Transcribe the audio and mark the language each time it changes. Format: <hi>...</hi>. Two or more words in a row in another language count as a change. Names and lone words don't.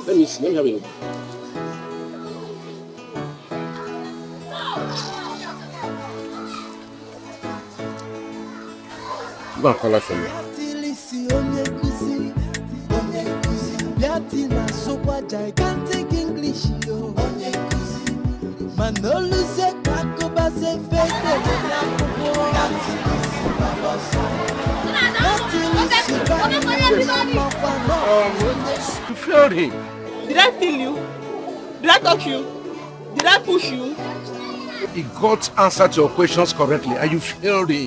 <en>Let me see. Let me have a look. Go and call her for me. Gigantic English, yo. Manolo se kakoba se fete You failed him. Did I feel you? Did I touch you? Did I push you? He got answer to your questions correctly and you failed him.</en>